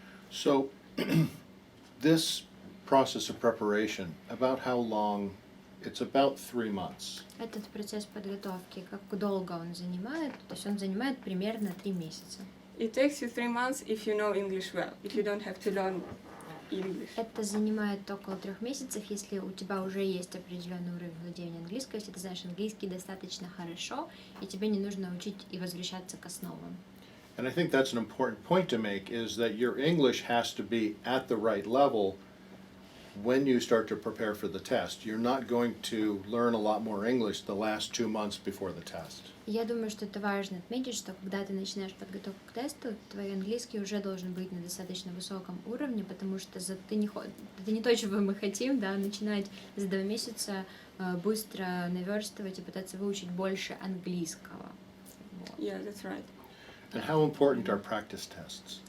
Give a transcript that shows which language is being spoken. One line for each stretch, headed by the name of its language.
English: So this process of preparation, about how long? It's about 3 months.
Russian: Этот процесс подготовки, как долго он занимает? То есть он занимает примерно 3 месяца.
English: It takes you 3 months if you know English well, if you don't have to learn English.
Russian: Это занимает около 3 месяцев, если у тебя уже есть определенный уровень владения английского, если ты знаешь английский достаточно хорошо, и тебе не нужно учить и возвращаться к основам.
English: And I think that's an important point to make, is that your English has to be at the right level when you start to prepare for the test. You're not going to learn a lot more English the last 2 months before the test.
Russian: Я думаю, что это важно отметить, что когда ты начинаешь подготовку к тесту, твой английский уже должен быть на достаточно высоком уровне, потому что это не то, чего мы хотим, да, начинать за 2 месяца быстро наверстывать и пытаться выучить больше английского. Вот.
English: Yeah, that's right. And how important are practice tests?